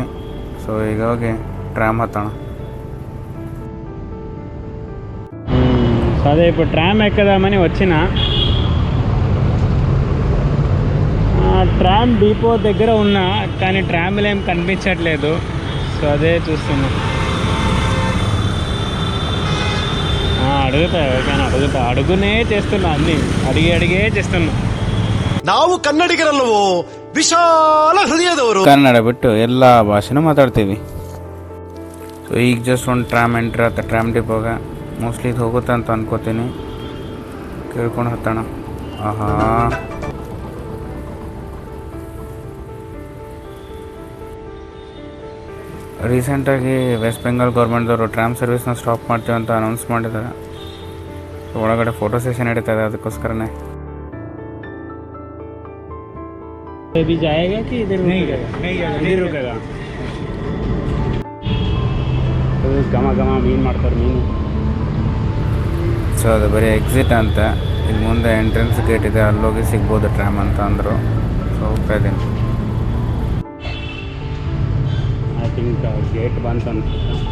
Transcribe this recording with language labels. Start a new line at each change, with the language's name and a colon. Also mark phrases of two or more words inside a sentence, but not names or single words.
Kannada: ಸೊ ಈಗ ಹೋಗಿ ಟ್ರಾಮ್ ಹತ್ತೋಣ.
Telugu: అదే ఇప్పుడు ట్రామ్ ఎక్కుదామని వచ్చిన. ట్రామ్ డిపో దగ్గర ఉన్నా కానీ ట్రామ్లు ఏం కనిపించట్లేదు. సో అదే చూస్తున్నా. అడుగుతా ఎవరికైనా అడుగునే చేస్తున్నా, అన్నీ అడిగే చేస్తున్నా.
Kannada: ನಾವು ಕನ್ನಡಿಗರಲ್ಲವೋ, ವಿಶಾಲ ಹೃದಯದವರು. ಕನ್ನಡ ಬಿಟ್ಟು ಎಲ್ಲ ಭಾಷೆನೂ ಮಾತಾಡ್ತೀವಿ. ಸೊ ಈಗ ಜಸ್ಟ್ ಒಂದು ಟ್ರಾಮ್ ಎಂಟ್ರಿ ಆತ ಟ್ರಾಮ್ ಡಿಪೋಗೆ. ಮೋಸ್ಟ್ಲಿ ಇದು ಹೋಗುತ್ತೆ ಅಂತ ಅನ್ಕೋತೀನಿ. ಕೇಳ್ಕೊಂಡು ಹತ್ತೋಣ. ಆಹಾ, ರೀಸೆಂಟಾಗಿ ವೆಸ್ಟ್ ಬೆಂಗಾಲ್ ಗೌರ್ಮೆಂಟ್ದವರು
English: tram service
Kannada: ಸ್ಟಾಪ್ ಮಾಡ್ತೀವಿ ಅಂತ ಅನೌನ್ಸ್ ಮಾಡಿದ್ದಾರೆ. ಒಳಗಡೆ
English: photo session
Kannada: ನಡೀತಾ ಇದೆ, ಅದಕ್ಕೋಸ್ಕರನೇ.
Hindi: अभी जाएगा कि इधर नहीं रुकेगा?
Kannada: ಘಮ ಮೀನು ಮಾಡ್ತಾರೆ ಮೀನು. ಸೊ ಅದು ಬರೀ ಎಕ್ಸಿಟ್ ಅಂತ. ಇಲ್ಲಿ ಮುಂದೆ
English: entrance gate
Kannada: ಇದೆ, ಅಲ್ಲೋಗಿ ಸಿಗ್ಬೋದು ಟ್ರಾಮ್ ಅಂತ ಅಂದರು. ಸೊ ಹೋಗ್ತಾ ಇದ್ದೀನಿ.
English: I think
Kannada: ಗೇಟ್ ಬಂತು ಅನ್ಸುತ್ತೆ.